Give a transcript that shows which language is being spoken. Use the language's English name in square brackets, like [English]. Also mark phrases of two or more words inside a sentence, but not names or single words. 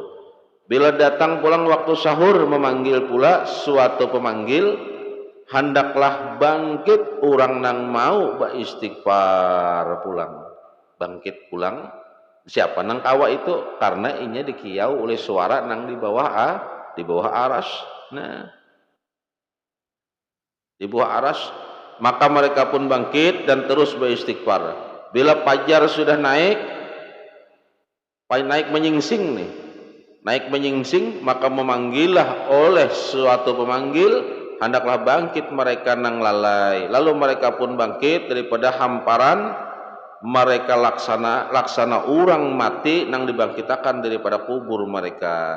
[Banjar] Bila datang pulang waktu sahur, memanggil pula suatu pemanggil, hendaklah bangkit orang nang mau beristighfar pulang. Bangkit pulang. Siapa nang kawa itu? Karena inya dikiau oleh suara nang di bawah aras. Nah, di bawah aras, [Indonesian] maka mereka pun bangkit dan terus beristighfar. [Banjar] Bila fajar sudah naik menyingsing nih, naik menyingsing, maka memanggillah oleh suatu pemanggil, hendaklah bangkit mereka nang lalai. Lalu mereka pun bangkit daripada hamparan mereka laksana orang mati nang dibangkitakan daripada kubur mereka.